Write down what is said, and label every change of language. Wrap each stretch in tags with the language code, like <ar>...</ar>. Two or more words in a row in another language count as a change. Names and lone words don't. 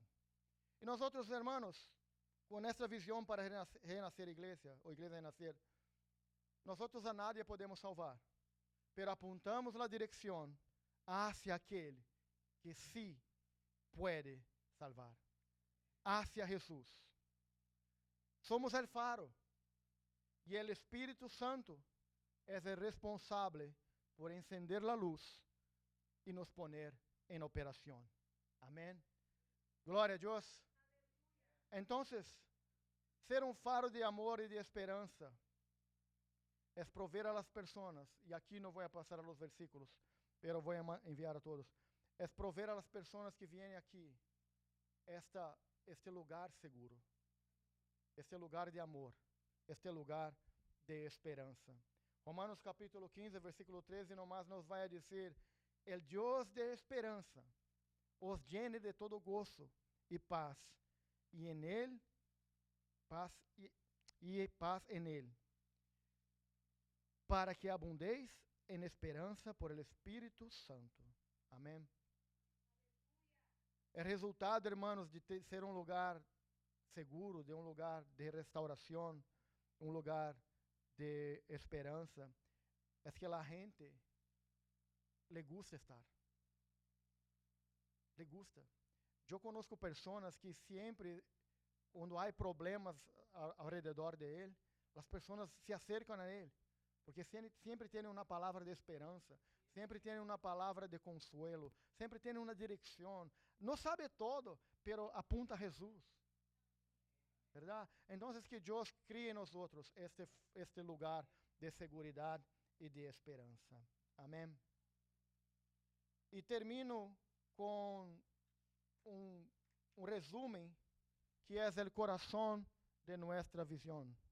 <es>Y nosotros, hermanos, con nuestra visión para renacer iglesia, o iglesia renacer, nosotros a nadie podemos salvar, pero apuntamos la dirección hacia aquel que sí puede salvar, hacia Jesús. Somos el faro y el Espíritu Santo es el responsable por encender la luz y nos poner en operación. Amén.</es> <pt>Glória a Deus. Entonces, ser um faro de amor e de esperança é prover</pt> <es>a las personas,</es> <pt>e aqui não vou passar</pt> <es>a los versículos,</es> <pt>pero vou enviar a todos, é prover</pt> <es>a las personas</es> <pt>que vêm aqui este lugar seguro, este lugar de amor, este lugar de esperança. Romanos capítulo 15, versículo 13, nomás nos vai dizer,</pt> <es>el Dios de esperança os llene de todo gozo</es> <pt>e paz, e</pt> <es>en él, paz en él, para que abundéis en esperança por el Espírito Santo. Amém?</es> <pt>É resultado, hermanos, de ser um lugar seguro, de um lugar de restauração, um lugar de esperança, é que a gente</pt> <es>le gusta estar. Le gusta.</es> <pt>Eu conozco pessoas que sempre, quando há problemas ao redor de ele, as pessoas se acercam a ele, porque sempre tem uma palavra de esperança, sempre tem uma palavra de consuelo, sempre tem uma direção. Não sabe todo, pero apunta a Jesus. ¿Verdad? Entonces que Deus crie em nós este lugar de seguridade e de esperança. Amém? E termino com um resumen que é o coração de nossa visão.</pt>